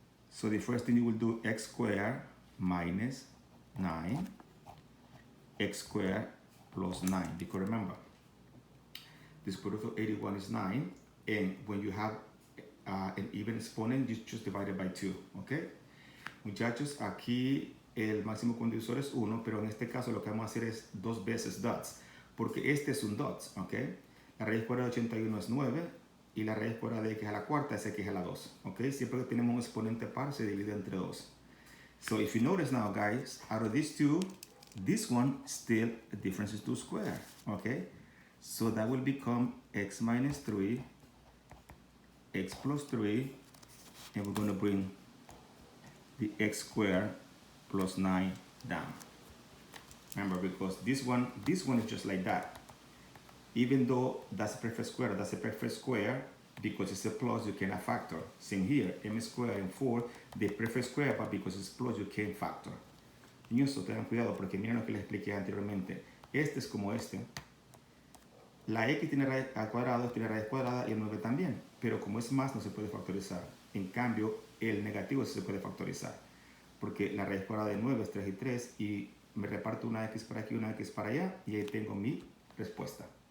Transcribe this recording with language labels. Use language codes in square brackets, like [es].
[en] So the first thing you will do, x squared minus 9, x squared plus 9, because remember, the square root of 81 is 9, and when you have an even exponent, you just divide it by 2, ¿ok? [es] Muchachos, aquí el máximo común divisor es 1, pero en este caso lo que vamos a hacer es 2 veces dots, porque este es un dots, ¿ok? La raíz cuadrada de 81 es 9, y la raíz cuadrada de x a la cuarta es x a la 2, ¿ok? Siempre que tenemos un exponente par, se divide entre 2. [en] So if you notice now, guys, out of these two, this one still a difference is 2 squared, ¿ok? So that will become x minus 3, x plus 3, and we're going to bring the x squared plus 9 down. Remember, because this one is just like that. Even though that's a perfect square, because it's a plus, you cannot factor. Same here, m squared and 4, the perfect square, but because it's plus, you can't factor. [es] Niños, tengan cuidado, porque miren lo que les expliqué anteriormente. Este es como este. La x tiene raíz al cuadrado, tiene raíz cuadrada, y el 9 también. Pero como es más, no se puede factorizar. En cambio, el negativo sí se puede factorizar. Porque la raíz cuadrada de 9 es 3 y 3, y me reparto una x para aquí y una x para allá, y ahí tengo mi respuesta.